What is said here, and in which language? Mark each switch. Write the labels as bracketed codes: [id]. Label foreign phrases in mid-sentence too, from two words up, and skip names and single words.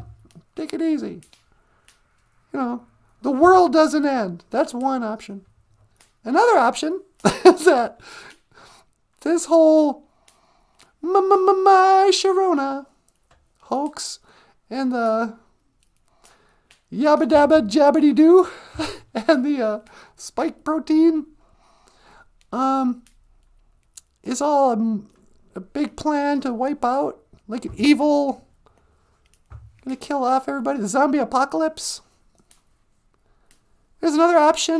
[en] Take it easy. The world doesn't end. That's one option. Another option is that this whole my Sharona hoax and the yabba dabba jabbity doo and the spike protein is all a big plan to wipe out, like an evil, gonna kill off everybody, the zombie apocalypse. There's another option.